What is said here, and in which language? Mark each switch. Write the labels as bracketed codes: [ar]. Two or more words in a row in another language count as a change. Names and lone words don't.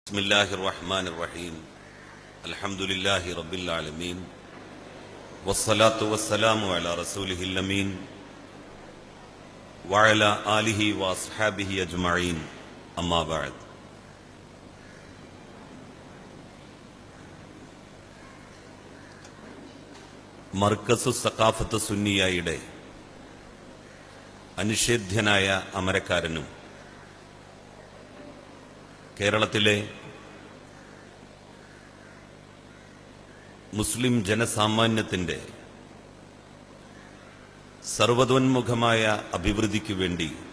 [ar] بسم الله الرحمن الرحيم الحمد لله رب العالمين والصلاة والسلام على رسوله الأمين وعلى آله وأصحابه أجمعين أما بعد മർക്കസു സഖാഫത്ത് സുന്നിയയുടെ [ml] അനിഷേധ്യനായ അമരക്കാരനും കേരളത്തിലെ മുസ്ലിം ജനസാമാന്യത്തിന്റെ സർവതോന്മുഖമായ അഭിവൃദ്ധിക്കു വേണ്ടി